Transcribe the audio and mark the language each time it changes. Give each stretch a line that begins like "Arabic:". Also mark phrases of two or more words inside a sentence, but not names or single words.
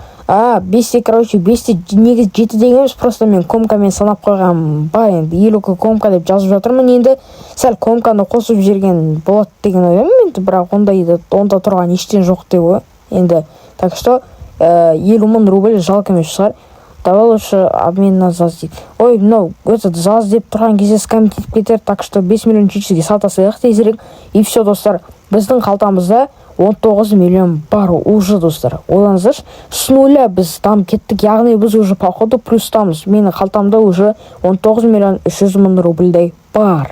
Kazakh: 5-7 негіз 7 дегеніміз, просто мен комкамен санап қойғам ба, енді 50 комка деп жазып жатырмын. Енді сәл комканы қосып жерген болады деген ойдамын. Енді бірақ онда тұрған ештен жоқ деп ғой. Енді
Russian: так что
Kazakh: 50 мың рубль жалко емес шығар.
Russian: Давай лучше обмен на ЗАЗ дейді.
Kazakh: Ой, ЗАЗ деп тұрған кезде скамить етіп кетер,
Russian: так что
Kazakh: 5 миллион 700-ге сатасайық тезірек.
Russian: И все
Kazakh: достар, біздің қалтамызда 19 миллион бар уже достар. Ойлаңыздаршы,
Russian: с нуля
Kazakh: біз дамып кеттік, яғни біз
Russian: уже походу
Kazakh: плюстамыз. Менің қалтамда уже 19 миллион 300 мың рубльдай бар.